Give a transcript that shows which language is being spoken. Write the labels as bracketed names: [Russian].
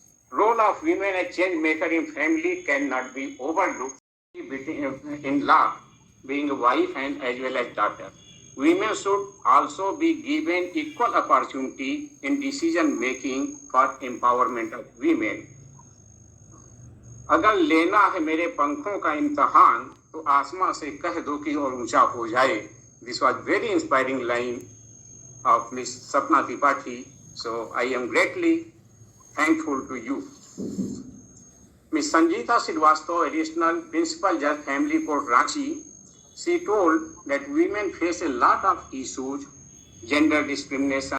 [English] Role of women as change maker in family cannot be overlooked in law, being a wife and as well as daughter. Women should also be given equal opportunity in decision making for empowerment of women. [Hindi] अगर लेना है मेरे पंखों का इम्तहान तो आसमां से कह दो कि और ऊंचा हो जाए. [English] This was very inspiring line of Miss Sapna Tripathi. So I am greatly thankful to you. Miss Sangeeta Srivastava, Additional Principal Judge, Family Court, Ranchi, she told that women face a lot of issues, gender discrimination.